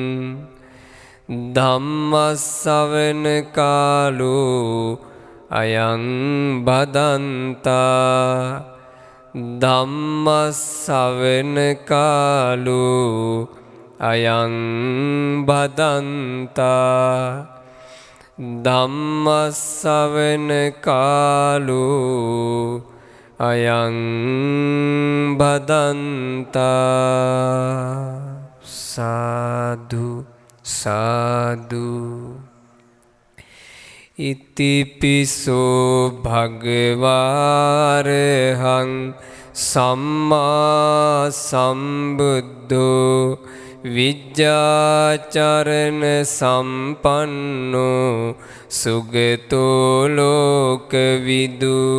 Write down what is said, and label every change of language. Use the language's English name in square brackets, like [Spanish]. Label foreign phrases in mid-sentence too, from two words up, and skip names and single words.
[Pali] ධම්මස්සවන කාලෝ අයං බදන්තා ධම්මස්සවන කාලෝ අයං බදන්තා ධම්මස්සවන කාලෝ අයං බදන්තා සාදු සාදු ඉතිපිසෝ භගවාරහං සම්මා සම්බුද්ධෝ විජ්ජාචරණ සම්පන්නෝ සුගතෝ ලෝකවිදු